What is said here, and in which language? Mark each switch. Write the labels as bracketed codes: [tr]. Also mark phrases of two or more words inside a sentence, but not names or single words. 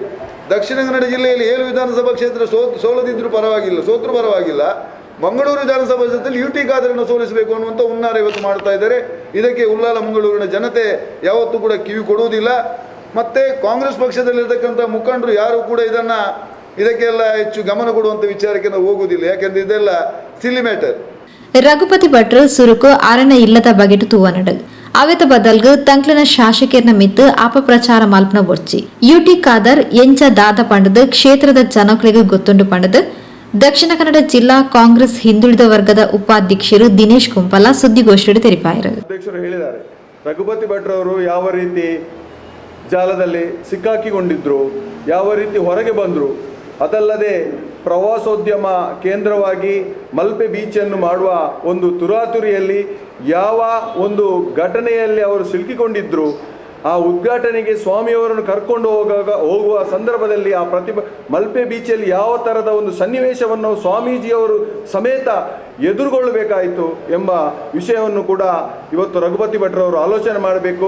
[kn] ದಕ್ಷಿಣ ಕನ್ನಡ ಜಿಲ್ಲೆಯಲ್ಲಿ 7 ವಿಧಾನಸಭಾ ಕ್ಷೇತ್ರ ಸೋಲದಿದ್ದರೂ ಪರವಾಗಿಲ್ಲ, ಸೋತರೂ ಪರವಾಗಿಲ್ಲ, ಮಂಗಳೂರು ವಿಧಾನಸಭಾ ಕ್ಷೇತ್ರದಲ್ಲಿ UT ಖಾದರನ್ನು ಸೋಲಿಸಬೇಕು ಅನ್ನುವಂಥ ಹುನ್ನಾರ ಇವತ್ತು ಮಾಡ್ತಾ ಇದ್ದಾರೆ. ಇದಕ್ಕೆ ಉಲ್ಲಾಲ ಮಂಗಳೂರಿನ ಜನತೆ ಯಾವತ್ತೂ ಕೂಡ ಕಿವಿ ಕೊಡುವುದಿಲ್ಲ. ಮತ್ತು ಕಾಂಗ್ರೆಸ್ ಪಕ್ಷದಲ್ಲಿರ್ತಕ್ಕಂಥ ಮುಖಂಡರು ಯಾರು ಕೂಡ ಇದಕ್ಕೆಲ್ಲ ಹೆಚ್ಚು ಗಮನ ಕೊಡುವಂಥ ವಿಚಾರಕ್ಕೆ ನಾವು ಹೋಗುವುದಿಲ್ಲ. ಯಾಕೆಂದರೆ ಇದೆಲ್ಲ [en] silly matter. [tcy] ರಘುಪತಿ ಭಟ್ರು ಸುರುಕು ಅರಣ್ಯ ಇಲ್ಲದ ಬಗೆಟು ತೂವನಡು ಅವೆತ ಬದಲ್ಗು ತಂಕ್ಲನ ಶಾಸಕರ್ನ ಮಿತ್ತು ಅಪಪ್ರಚಾರ ಮಲ್ಪನ ಬೊರ್ಚಿ UT ಖಾದರ್ ಎಂಚ ದಾದ ಪಂಡದು ಕ್ಷೇತ್ರದ ಜನಕರಿಗೆ ಗೊತ್ತುಂಡು ಪಂಡದು ದಕ್ಷಿಣ ಕನ್ನಡ ಜಿಲ್ಲಾ ಕಾಂಗ್ರೆಸ್ ಹಿಂದುಳಿದ ವರ್ಗದ ಉಪಾಧ್ಯಕ್ಷರು ದಿನೇಶ್ ಕುಂಪಲ ಸುದ್ದಿಗೋಷ್ಠಿಯಲ್ಲಿ ತೆರಿಪಾಯರು. [kn] ಅಧ್ಯಕ್ಷರು ಹೇಳಿದ್ದಾರೆ, ರಘುಪತಿ ಭಟ್ರವರು ಯಾವ ರೀತಿ ಜಾಲದಲ್ಲಿ ಸಿಕ್ಕಾಕಿಕೊಂಡಿದ್ರು, ಯಾವ ರೀತಿ ಹೊರಗೆ ಬಂದರು, ಅದಲ್ಲದೆ ಪ್ರವಾಸೋದ್ಯಮ ಕೇಂದ್ರವಾಗಿ ಮಲ್ಪೆ ಬೀಚನ್ನು ಮಾಡುವ ಒಂದು ತುರಾತುರಿಯಲ್ಲಿ ಯಾವ ಒಂದು ಘಟನೆಯಲ್ಲಿ ಅವರು ಸಿಲುಕಿಕೊಂಡಿದ್ದರು, ಆ ಉದ್ಘಾಟನೆಗೆ ಸ್ವಾಮಿಯವರನ್ನು ಕರ್ಕೊಂಡು ಹೋಗುವ ಸಂದರ್ಭದಲ್ಲಿ ಆ ಮಲ್ಪೆ ಬೀಚಲ್ಲಿ ಯಾವ ಥರದ ಒಂದು ಸನ್ನಿವೇಶವನ್ನು ಸ್ವಾಮೀಜಿಯವರು ಸಮೇತ ಎದುರುಗೊಳ್ಳಬೇಕಾಯಿತು ಎಂಬ ವಿಷಯವನ್ನು ಕೂಡ ಇವತ್ತು ರಘುಪತಿ ಭಟ್ರವರು ಆಲೋಚನೆ ಮಾಡಬೇಕು.